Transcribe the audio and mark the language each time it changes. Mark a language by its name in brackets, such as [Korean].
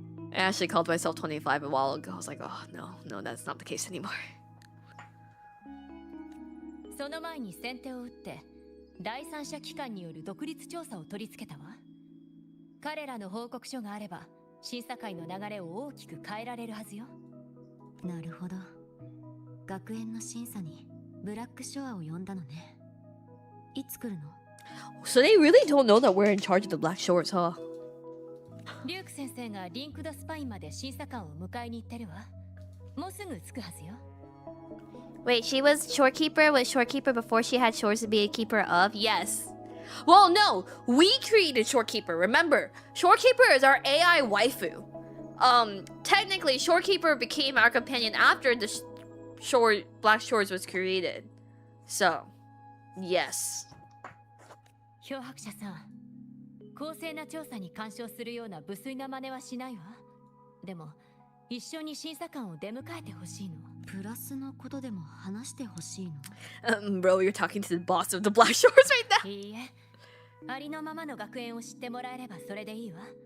[English] I actually called myself 25 a while ago. I was like, oh, no, that's not the case anymore. [Japanese] その前に先手を打って第三者機関による独立調査を取り付けたわ。彼らの報告書があれば審査会の流れを大きく変えられるはずよ。なるほど。学園の審査にブラックショアを呼んだのね。いつ来るの？ [English] So they really don't know that we're in charge of the Black Shores, huh? [Japanese] リューク先生がリンクドスパインまで審査官を迎えに行ってるわ。もうすぐ着くはずよ。 [English] Wait, she was shorekeeper? Was shorekeeper before she had shores to be a keeper of? Yes. Well, no, we created shorekeeper. Remember, shorekeeper is our AI waifu. Technically, shorekeeper became our companion after the Black Shores was created. So, yes. [Japanese] 漂白者さん、公正な調査に干渉するような無粋な真似はしないわ。でも、一緒に審査官を出迎えてほしいの。プラスのことでも話してほしいの？ [English] Bro, you're talking to the boss of the Black Shores right now. [Japanese] いいえ、ありのままの学園を知ってもらえればそれでいいわ。